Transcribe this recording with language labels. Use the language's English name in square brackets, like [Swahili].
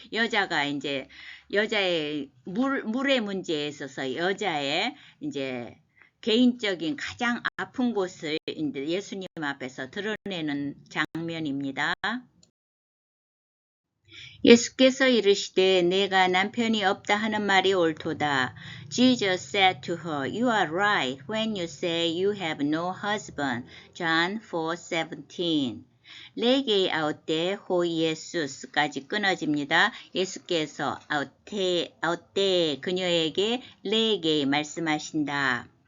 [Korean] 여자가 이제 여자의 물의 문제에 있어서 여자의 이제 개인적인 가장 아픈 곳을 이제 예수님 앞에서 드러내는 장면입니다. 예수께서 이르시되 내가 남편이 없다 하는 말이 옳도다. [English] Jesus said to her, You are right when you say you have no husband. John 4:17. [Korean] 레게 아웃데 호 예수스까지 끊어집니다. 예수께서 아웃데 그녀에게 레게 말씀하신다.